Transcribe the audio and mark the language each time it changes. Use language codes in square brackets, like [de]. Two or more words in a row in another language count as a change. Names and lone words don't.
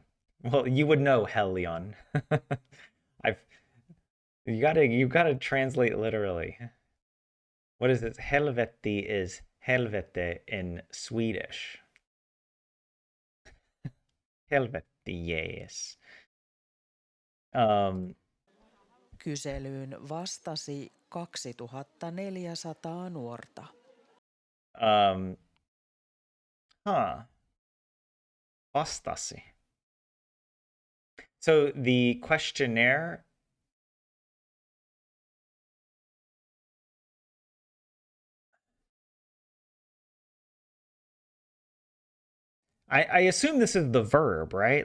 [en] Well, you would know Helion. I've you gotta translate literally. What is it? Helvete is helvete in Swedish. Helvete, yes. [fi] Kyselyyn vastasi 2400 nuorta. Um, Vastasi. [en] So the questionnaire, I assume this is the verb, right?